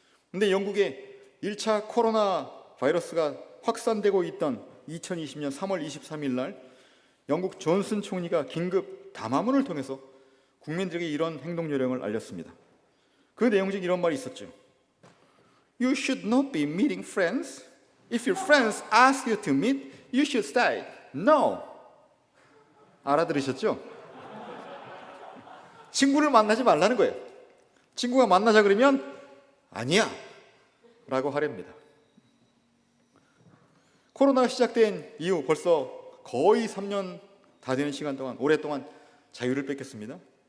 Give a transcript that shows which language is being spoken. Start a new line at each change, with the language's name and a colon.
Korean: 근데 영국에 1차 코로나 바이러스가 확산되고 있던 2020년 3월 23일 날 영국 존슨 총리가 긴급 담화문을 통해서 국민들에게 이런 행동 요령을 알렸습니다. 그 내용 중 이런 말이 있었죠.
English: You should not be meeting friends. If your friends ask you to meet, you should say no.
Korean: 알아들으셨죠? 친구를 만나지 말라는 거예요. 친구가 만나자 그러면 아니야 라고 하랍니다. 코로나가 시작된 이후 벌써 거의 3년 다 되는 시간 동안 오랫동안 자유를 뺏겼습니다.